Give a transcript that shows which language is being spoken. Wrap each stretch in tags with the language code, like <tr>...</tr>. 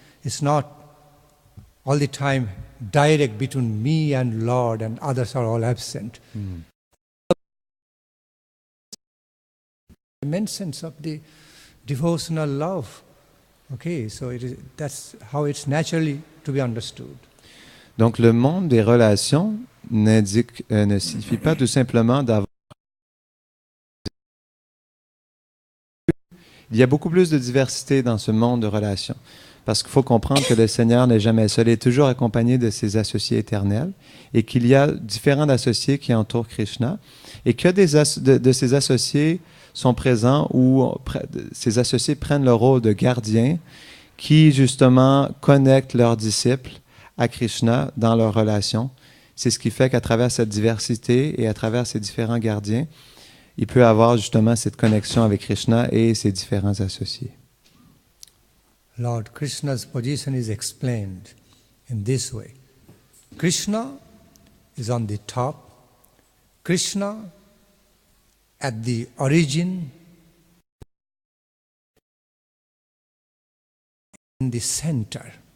<en>It's not all the time direct between me and Lord and others are all absent. Dimensions of the devotional love. Okay, so that's how it's naturally to be understood.</en> <fr>Donc, le monde des relations ne signifie pas tout simplement d'avoir... Il y a beaucoup plus de diversité dans ce monde de relations. Parce qu'il faut comprendre que le Seigneur n'est jamais seul, il est toujours accompagné de ses associés éternels et qu'il y a différents associés qui entourent Krishna et que de ces associés sont présents ou ces associés prennent le rôle de gardiens qui justement connectent leurs disciples à Krishna dans leur relation. C'est ce qui fait qu'à travers cette diversité et à travers ces différents gardiens, il peut avoir justement cette connexion avec Krishna et ses différents associés.</fr> <en>Lord Krishna's position is explained in this way. Krishna is on the top. Krishna at the origin, in the center.</en>